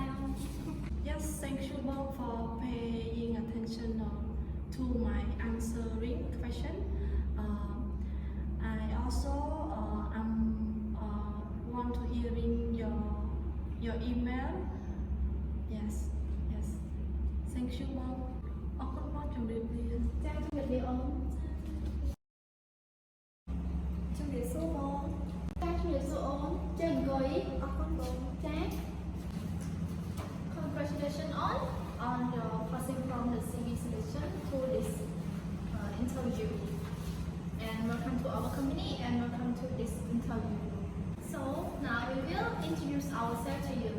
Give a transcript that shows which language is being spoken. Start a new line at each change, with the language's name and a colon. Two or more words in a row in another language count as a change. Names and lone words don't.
English: Yes, thank you both for paying attention to my answering question. I also want to hearing your email. Yes. Thank you both.
Khmer: អរគុណបងជំរាបលា ចាជំរាបលាអូន ជំរាបសួរបង ចាជំរាបសួរអូនជើងអង្គុយ អរគុណបង
English: ចា Congratulations on your passing from the CV selection to this interview, and welcome to our company and welcome to this interview. So now we will introduce ourselves to you.